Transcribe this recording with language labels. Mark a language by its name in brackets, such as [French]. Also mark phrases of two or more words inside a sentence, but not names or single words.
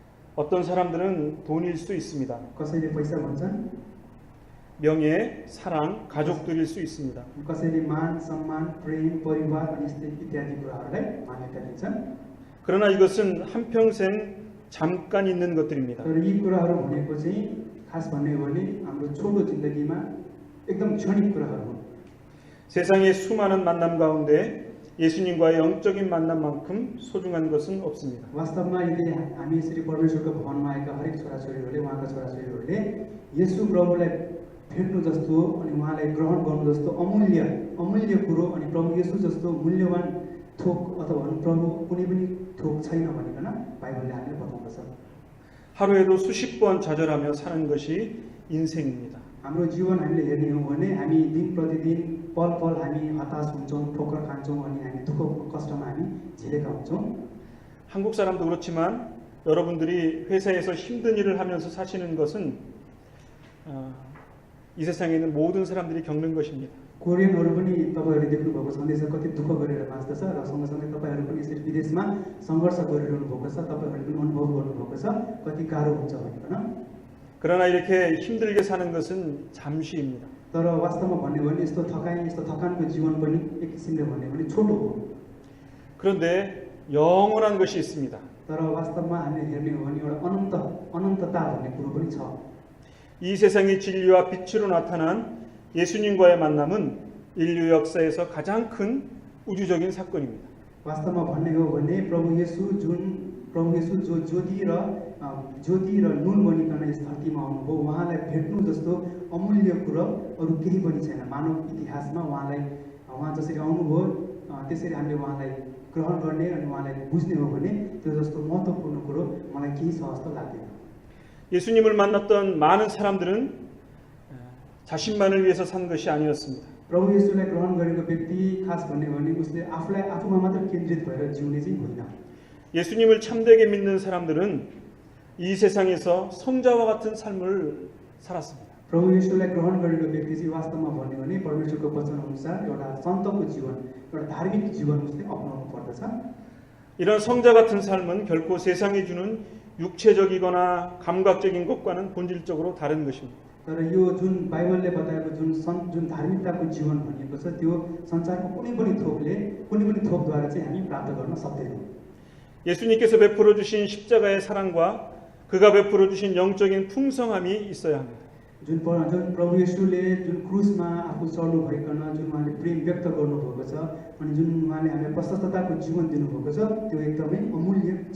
[Korean] 어떤 사람들은 돈일 수 있습니다. [Nepali] कसैले पैसा भन्छन्, [Korean] 명예, 사랑, 가족들일 수 있습니다. [Nepali] कसैले मान, सम्मान, प्रेम, परिवार अनि यस्तै इत्यादि कुराहरूलाई मान्यता दिन्छन्। [Korean] 그러나 이것은 한평생 잠깐 있는 것들입니다. [Nepali] तर यी कुराहरू भनेको चाहिँ खास भन्ने हो भने हाम्रो छोटो जिन्दगीमा एकदम क्षणिक कुराहरू हुन्। [Korean] 세상의 수많은 만남 가운데 예수님과의 영적인 만남만큼 소중한 것은 없습니다. [Nepali] वास्तवमा यदि हामी यसरी परमेश्वरको भवनमा आएका हरेक छोराछोरीहरूले उहाँका छोराछोरीहरूले येशू प्रभुलाई भेट्नु जस्तो अनि उहाँलाई ग्रहण गर्नु जस्तो अमूल्य कुरो अनि प्रभु येशू जस्तो मूल्यवान थोक अथवा भनौँ प्रभु कुनै पनि थोक छैन भनिकन बाइबलले हामीलाई बताउँदछ। [Korean] 하루에도 수십 번 좌절하며 사는 것이 인생입니다. [Nepali] हाम्रो जीवन हामीले हेर्ने हो भने हामी दिन प्रतिदिन पल पल हामी हताश हुन्छौँ, ठोकर खान्छौँ अनि हामी दुःख कष्टमा हामी झेलेका हुन्छौँ। [Korean] 한국 사람도 그렇지만 여러분들이 회사에서 힘든 일을 하면서 사시는 것은 이 세상에 있는 모든 사람들이 겪는 것입니다. [Nepali] कोरियनहरू पनि तपाईहरुले देख्नुभएको छ देशमा कति दुःख गरेर बाँच्दछ र सँगसँगै तपाईहरु पनि यसरी विदेशमा सङ्घर्ष गरिरहनु भएको छ, तपाईहरुले पनि अनुभव गर्नुभएको छ कति गाह्रो हुन्छ भनेर। [Korean] 그러나 이렇게 힘들게 사는 것은 잠시입니다. [Nepali] तर वास्तवमा भन्ने हो भने यस्तो थकानको जीवन पनि एक किसिमले भन्ने हो भने छोटो हो। [Korean] 그런데 영원한 것이 있습니다. [Nepali] तर वास्तवमा हामीले हेर्ने हो भने एउटा अनन्तता भन्ने कुरो पनि छ। [Korean] 이 세상의 진리와 빛으로 나타난 예수님과의 만남은 인류 역사에서 가장 큰 우주적인 사건입니다. [Nepali] वास्तवमा भन्ने हो भने प्रभु येशू जो ज्योति र नुन बनिकन यस धरतीमा आउनुभयो, उहाँलाई भेट्नु जस्तो अमूल्य कुरो अरू केही पनि छैन। मानव इतिहासमा उहाँ जसरी आउनुभयो त्यसरी हामीले उहाँलाई ग्रहण गर्ने अनि उहाँलाई बुझ्ने हो भने त्यो जस्तो महत्त्वपूर्ण कुरो मलाई केही छ जस्तो लाग्दैन। [Korean] 예수님을 만났던 많은 사람들은 자신만을 위해서 산 것이 아니었습니다. [Nepali] प्रभु येशूलाई ग्रहण गरेको व्यक्ति खास भन्ने हो भने उसले आफूमा मात्र केन्द्रित भएर जिउने चाहिँ होइन। [Korean] 예수님을 참되게 믿는 사람들은 이 세상에서 성자와 같은 삶을 살았습니다. [Nepali] प्रभु येशूलाई ग्रहण गरेको व्यक्ति चाहिँ वास्तवमा भन्ने हो भने परमेश्वरको वचन अनुसार एउटा सन्तको जीवन, एउटा धार्मिक जीवन उसले अपनाउनु पर्दछ। [Korean] 이런 성자 같은 삶은 결코 세상이 주는 육체적이거나 감각적인 것과는 본질적으로 다른 것입니다. [Nepali] तर यो जुन बाइबलले बताएको जुन धार्मिकताको जीवन भनिएको छ त्यो संसारको कुनै पनि थोकद्वारा चाहिँ हामी प्राप्त गर्न सक्दैनौँ। [Korean] 예수님께서 베풀어 주신 십자가의 사랑과 그가 베풀어 주신 영적인 풍성함이 있어야 합니다. [Nepali] जुन प्रभु येशूले जुन क्रुसमा आफू चढ्नु भइकन जुन उहाँले प्रेम व्यक्त गर्नुभएको छ अनि जुन उहाँले हामीलाई प्रशस्तताको जीवन दिनुभएको छ त्यो एकदमै अमूल्य छ।